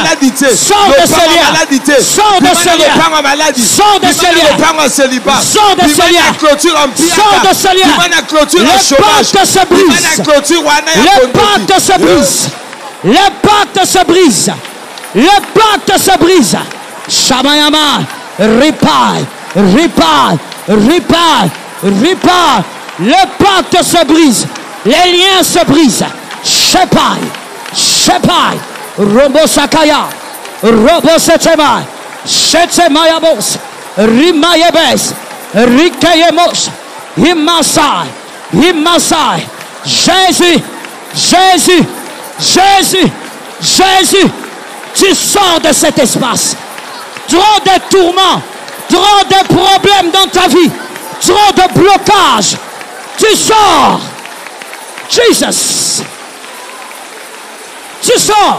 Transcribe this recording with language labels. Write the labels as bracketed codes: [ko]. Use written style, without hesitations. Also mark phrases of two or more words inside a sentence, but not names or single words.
[fr] Sors de ce lien. Sors de ce lien. Sors de ce lien. Sors de ce lien. Sors de ce lien. Le pacte se brise. Le pacte se brise. Le pacte se brise. Le pacte se brise. Shamayama. Ripai. Ripai, ripai, ripai. Le pacte se brise. Les liens se brisent. Shepai, Shepai, Robo Sakaya, Robo Setema, Shetemayabos, Rimayebes, Rikayemos, Himasai, Himasai. Jésus, Jésus, Jésus, Jésus. Tu sors de cet espace. Trop de tourments. Trop de problèmes dans ta vie. Trop de blocages. Tu sors. Jesus. Tu sors.